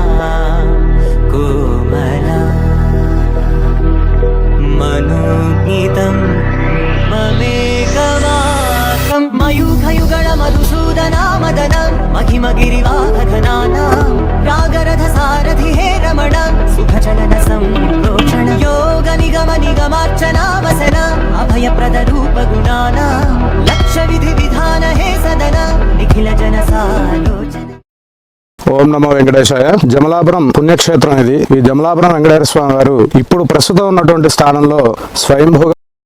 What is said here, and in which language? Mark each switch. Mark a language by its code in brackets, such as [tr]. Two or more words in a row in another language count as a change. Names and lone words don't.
[sa] कोमला मनोज्ञितं ममेकवाकं मयूखयुगळ मधुसूदना मदनं महिमगिरिवाहघनानां रागरथसारथि हे रमण सुखचलन संरोचण योग निगम निगमार्चनावसन अभयप्रद रूप गुणानां लक्ष्य विधि विधान हे सदन निखिल जन सालोचन। [te] ఓం నమో వెంకటేశాయ. జమలాపురం పుణ్యక్షేత్రం ఇది. ఈ జమలాపురం వెంకటేశ్వర స్వామి వారు ఇప్పుడు ప్రస్తుతం ఉన్నటువంటి స్థానంలో స్వయంభూగా